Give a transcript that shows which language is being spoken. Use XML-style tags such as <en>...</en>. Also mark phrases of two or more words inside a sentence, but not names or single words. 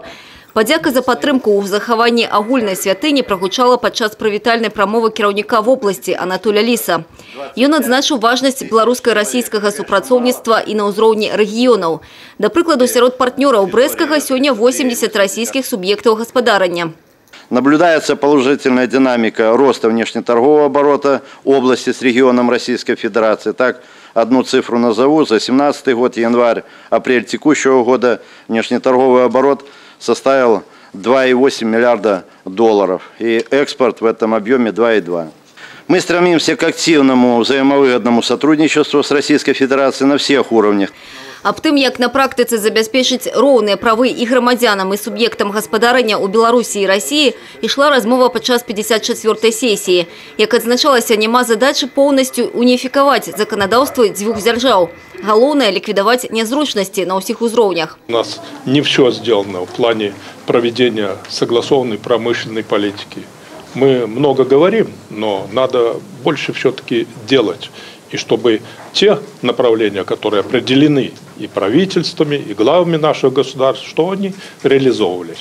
<be>Падзяка за падтрымку ў захаванні агульнай святыні прагучала падчас прывітальнай прамовы кіраўніка вобласці Анатоля Ліса. Ён адзначыў важнасць беларуска-расійскага супрацоўніцтва і на ўзроўні рэгіёнаў. Да прыкладу, сярод партнёраў Брэсцкага сёння 80 расійскіх суб'ектаў гаспадарання.</be> <ru>Наблюдается положительная динамика роста внешнеторгового оборота области с регионом Российской Федерации. Так, одну цифру назову. За 2017 год, январь-апрель текущего года, внешнеторговый оборот составил 2,8 миллиарда долларов. И экспорт в этом объеме 2,2. Мы стремимся к активному взаимовыгодному сотрудничеству с Российской Федерацией на всех уровнях.</ru> <be>Аб тым, як на практыцы забяспечыць роўныя правы і грамадзянам і суб'ектам гаспадарання ў Беларусі і Расіі, ішла размова падчас 54-й сесіі. Як адзначалася, няма задачы поўнасцю уніфікаваць заканадаўства дзвюх дзяржаў. Галоўнае – ліквідаваць нязручнасці на ўсіх узроўнях.</be> <ru>У нас не все сделано в плане проведения согласованной промышленной политики. Мы много говорим, но надо больше все-таки делать. И чтобы те направления, которые определены и правительствами, и главами наших государств, что они реализовывались.</ru>